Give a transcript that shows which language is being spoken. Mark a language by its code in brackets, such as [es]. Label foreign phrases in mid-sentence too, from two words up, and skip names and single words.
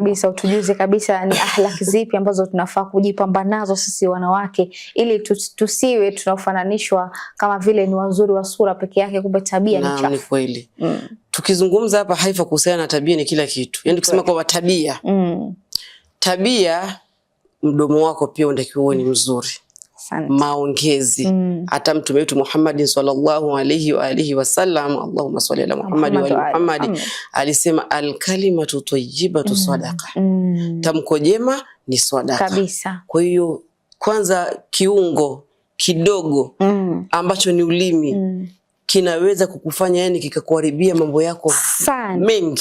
[sw] Kabisa, utujuze kabisa ni akhlaki zipi ambazo tunafaa kujipamba nazo sisi wanawake ili tusiwe tunafananishwa kama vile ni wazuri wa sura peke yake, kumbe tabia ni chafu. Ni kweli. Tukizungumza hapa Haifa kuhusiana na tabia ni kila kitu. Yaani kusema kwa tabia. Tabia, mdomo wako pia unatakiwa uwe ni mzuri. Maongezi. Hata mtume wetu Muhammad [ar] صلى الله عليه وآله وسلم، اللهم صل على محمد وآل محمد, [sw] alisema [ar] الكلمة الطيبة صدقة. [sw] Tamko jema ni sadaqa. Kabisa. Kwa hiyo kwanza kiungo kidogo ambacho ni ulimi kinaweza kukufanya yani kikakuharibia mambo yako mengi